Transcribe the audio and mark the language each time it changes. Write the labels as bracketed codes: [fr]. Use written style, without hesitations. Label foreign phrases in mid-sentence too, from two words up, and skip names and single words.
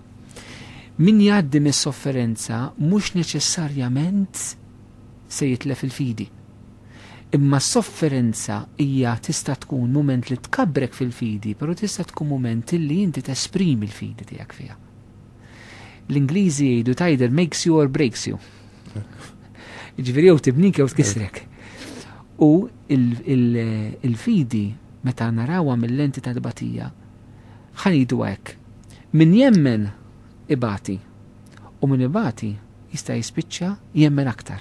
[mt] Min jgħaddi mis-sofferenza mhux neċessarjament se jitlef il-fidi. Imma s-sofferenza hija tista' tkun mument li tkabbrek fil-fidi, però tista' tkun mument li inti tesprimi l-fidi tiegħek fiha. L-Ingliżi jgħidu [en] either makes you or breaks you. [mt] Jiġifieri jew tibnik jew tkisrek. U il-fidi meta narawha mill-lenti tal-batija ħanidu hekk. Min jemmen ibati u min ibati jista' jispiċċa jemmen aktar.